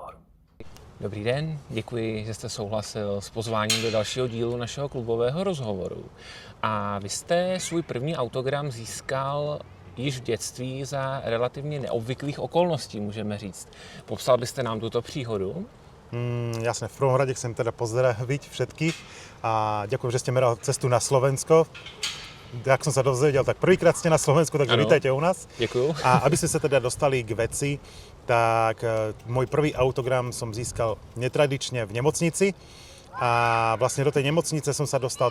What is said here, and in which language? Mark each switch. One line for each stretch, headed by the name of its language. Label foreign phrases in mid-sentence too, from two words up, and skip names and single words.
Czech: Dobrý den, děkuji, že jste souhlasil s pozváním do dalšího dílu našeho klubového rozhovoru. A vy jste svůj první autogram získal již v dětství za relativně neobvyklých okolností, můžeme říct. Popsal byste nám tuto příhodu?
Slovak: Jasne, v prvom rade chcem teda pozdraviť všetkých a ďakujem, že ste meral cestu na Slovensko. Jak som sa dozvedel, tak prvýkrát ste na Slovensku, takže vítajte u nás. Ďakujem. A aby sme sa teda dostali k veci, tak môj prvý autogram som získal netradične v nemocnici a vlastne do tej nemocnice som sa dostal